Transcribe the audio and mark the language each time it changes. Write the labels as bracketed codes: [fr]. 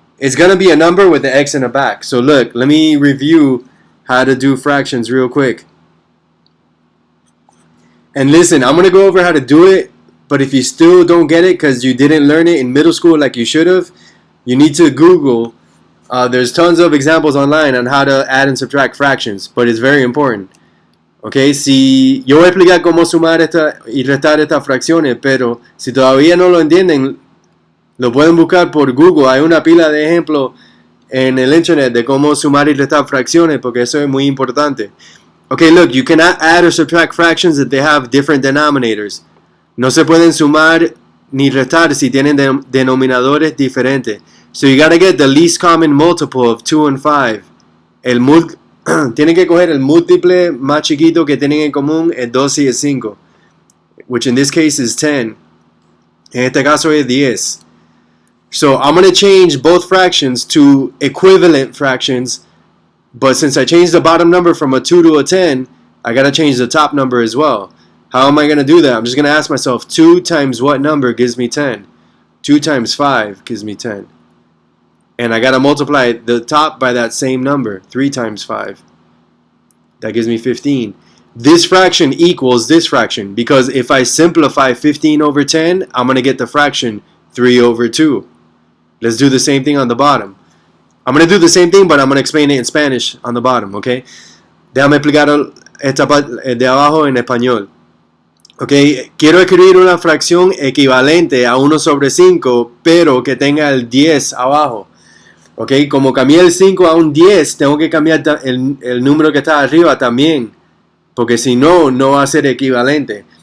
[en] It's going to be a number with the x in the back. So look, let me review how to do fractions real quick. And listen, I'm going to go over how to do it, but if you still don't get it because you didn't learn it in middle school like you should have, you need to Google. There's tons of examples online on how to add and subtract fractions, but it's very important. [es] Ok, si yo voy a explicar cómo sumar y restar estas fracciones, pero si todavía no lo entienden, lo pueden buscar por Google. Hay una pila de ejemplos en el internet de cómo sumar y restar fracciones, porque eso es muy importante. [en] Okay, look, you cannot add or subtract fractions if they have different denominators. [es] No se pueden sumar ni restar si tienen denominadores diferentes. [en] So you gotta get the least common multiple of 2 and 5. [es] Tienen que coger el múltiple más chiquito que tienen en común, el 2 y el 5, [en] which in this case is 10. [es] En este caso es 10. [en] So I'm going to change both fractions to equivalent fractions, but since I changed the bottom number from a 2 to a 10, I got to change the top number as well. How am I going to do that? I'm just going to ask myself, 2 times what number gives me 10? 2 times 5 gives me 10. And I got to multiply the top by that same number, 3 times 5. That gives me 15. This fraction equals this fraction, because if I simplify 15 over 10, I'm going to get the fraction 3 over 2. Let's do the same thing on the bottom. I'm going to do the same thing, but I'm going to explain it in Spanish on the bottom, okay? [es] Déjame explicar esta parte de abajo en español. Okay, quiero escribir una fracción equivalente a 1 sobre 5, pero que tenga el 10 abajo. Ok, como cambié el 5 a un 10, tengo que cambiar el número que está arriba también, porque si no, no va a ser equivalente.